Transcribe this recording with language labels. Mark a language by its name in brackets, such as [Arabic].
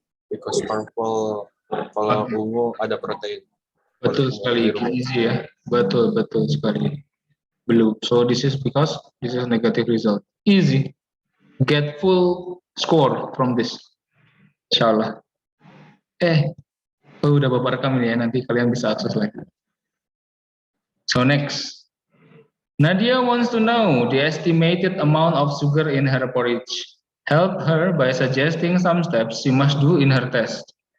[English] because purple [Indonesian] kalau ungu ada protein. Betul sekali, easy ya. Betul sekali. Blue. [English] So this is because this is negative result. Easy. Get full score from this. [Indonesian] Insyaallah. Udah Bapak rekam ini ya, nanti kalian bisa akses lagi. [English] So next. Nadia wants to know the estimated amount of sugar in her porridge. Help her by suggesting some steps she must do in her test.